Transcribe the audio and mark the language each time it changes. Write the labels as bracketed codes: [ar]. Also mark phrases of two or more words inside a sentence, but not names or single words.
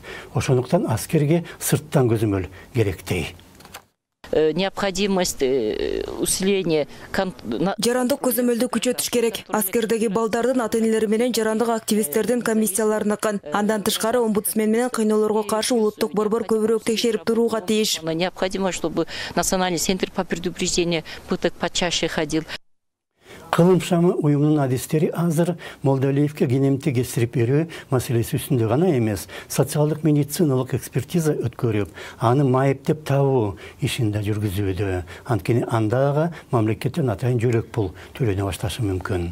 [ky] Ошондуктан аскерге сырттан көзөмөл керектей. [ru] Необходимость усиления [ky] жарандык көзөмөлдү күчөтүш керек. Аскердеги балдардын ата-энелери менен жарандык активисттердин комиссияларыныкын. Андан тышкары омбудсмен менен кыйноолорго каршы улуттук борбор көбүрөөк текшерип турууга тийиш. [ru] Необходимо, чтобы Национальный центр по предупреждению пыток почаще ходил. [ky] Кылым шамы уюмунун адистери азыр Молдалиевке кенемти кесирип берүү маселеси үстүндө гана эмес, социалдык медициналык экспертиза өткөрүп, аны майыптеп табуу ишинде жүргүзүүдө. Анткени андагы мамлекеттен атайын жөлөк пул төлөнө башташы мүмкүн.